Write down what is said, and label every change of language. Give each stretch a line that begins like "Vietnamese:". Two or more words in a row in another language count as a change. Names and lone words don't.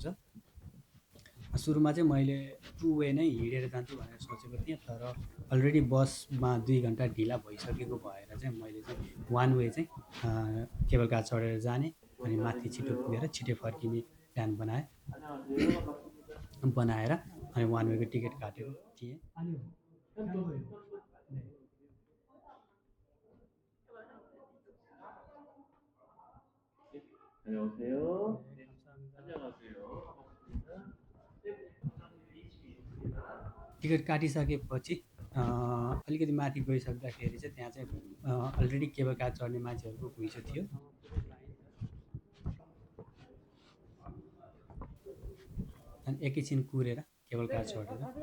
Nepali: सुरुमा चाहिँ मैले 2 वे नै हिँडेर जान्छु भनेर सोचेको थिएँ, तर अलरेडी बसमा 2 घन्टा ढिला भइसकेको भएर चाहिँ मैले चाहिँ 1 वे चाहिँ
English: cable car
Nepali: चढेर जाने अनि माथि छिटो पुगेर छिटै फर्किने प्लान बनाएर अनि 1 वेको टिकट काटेको थिएँ।
Korean: 안녕하세요. 네, 감사합니다.
Nepali: टिकट काटिसकेपछि अलिकति माथि गइसक्दाखेरि चाहिँ त्यहाँ चाहिँ अलरेडी
English: cable car
Nepali: चढ्ने मान्छेहरूको घुइँचो थियो। अनि एकैछिन कुरेर
English: cable car
Nepali: चढेर